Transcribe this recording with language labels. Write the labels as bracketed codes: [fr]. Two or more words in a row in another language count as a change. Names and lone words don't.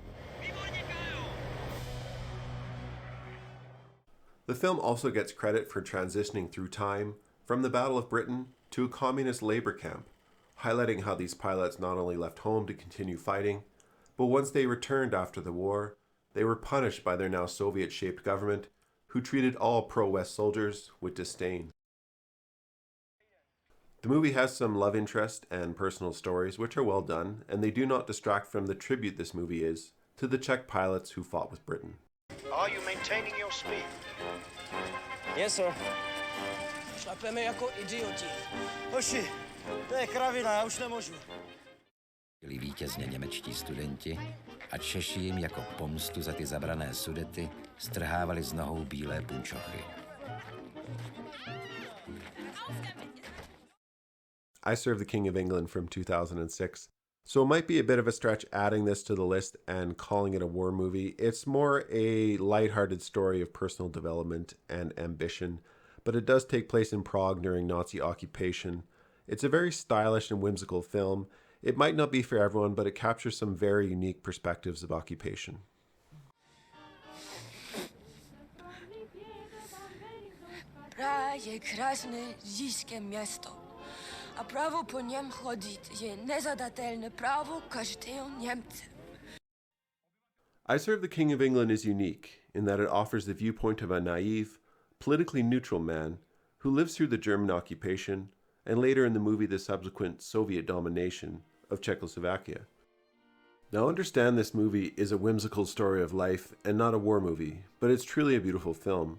[en] The film also gets credit for transitioning through time from the Battle of Britain to a communist labor camp, highlighting how these pilots not only left home to continue fighting, but once they returned after the war, they were punished by their now Soviet-shaped government, who treated all pro-West soldiers with disdain. The movie has some love interest and personal stories which are well done, and they do not distract from the tribute this movie is to the Czech pilots who fought with Britain. Are you maintaining your speed? Yes, sir. [cs] Šlapeme jako idioti. Hoši, to je kravina, já už nemůžu. Byli vítězně němečtí studenti a Češi jim jako pomstu za ty zabrané Sudety strhávali z nohou bílé punčochy. [en] I Serve the King of England from 2006. So it might be a bit of a stretch adding this to the list and calling it a war movie. It's more a lighthearted story of personal development and ambition, but it does take place in Prague during Nazi occupation. It's a very stylish and whimsical film. It might not be for everyone, but it captures some very unique perspectives of occupation. [cs] Praha je krásné říšské město. A právo po něm chodit je nezadatelné právo každého Němce. [en] I Serve the King of England is unique. in that it offers the viewpoint of a naive, politically neutral man who lives through the German occupation and later in the movie the subsequent Soviet domination of Czechoslovakia. Now understand this movie is a whimsical story of life and not a war movie, but it's truly a beautiful film.